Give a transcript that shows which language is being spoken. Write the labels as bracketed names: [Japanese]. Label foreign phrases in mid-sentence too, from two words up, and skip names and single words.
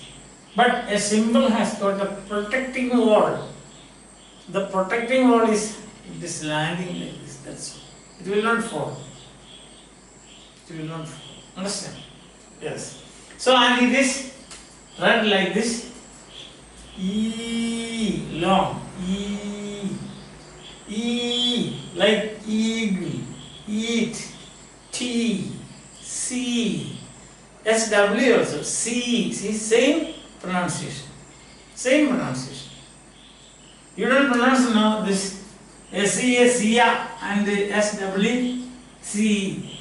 [English] But a symbol has got a protecting wall. The protecting wall is this landing like this. That's all. It will not fall. It will not fall. Understand? Yes. So and it is read like this. E, long. E. E, like eagle. Eat. T. C. SW also. C. See, same pronunciation. Same pronunciation. You don't pronounce now this SEA, SIA and the SW, C.